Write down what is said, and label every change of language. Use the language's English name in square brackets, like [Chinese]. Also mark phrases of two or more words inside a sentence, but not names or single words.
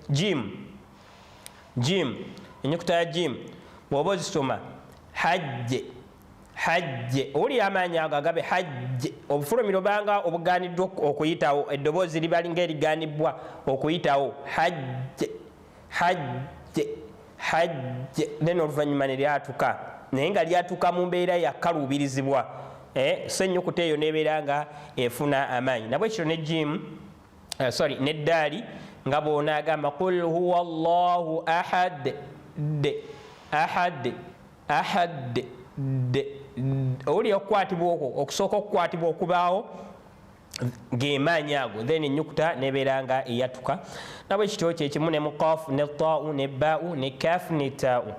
[Ganda] Jim, ennyukuta ya jim bw'oba ozisoma hajje, owuli amaanyi ago agabe hajje, obufulumiro banga obugaaniddwa okuyitawo, eddoboozi liba linga erigaanibbwa okuyitawo hajje, then oluvannyuma ne lyatuka, naye nga lyatuka mu mbeera yakaluubirizibwa. So ennyukuta eyo nebeera nga efuna amaanyi. Nabwe kityo ne jim, neddaali nga bw'ona agamba [Arabic] قل هو الله أحد, [Ganda] owuli okukwatibwa okwo okusooka okukwatibwa okubaawo ng'emaanyi ago, then ennyukuta nebeera nga eyatuka. Nabwe kityo kyekimu ne muqaafu ne taa'u ne baa'u ne kaafu ne taa'u.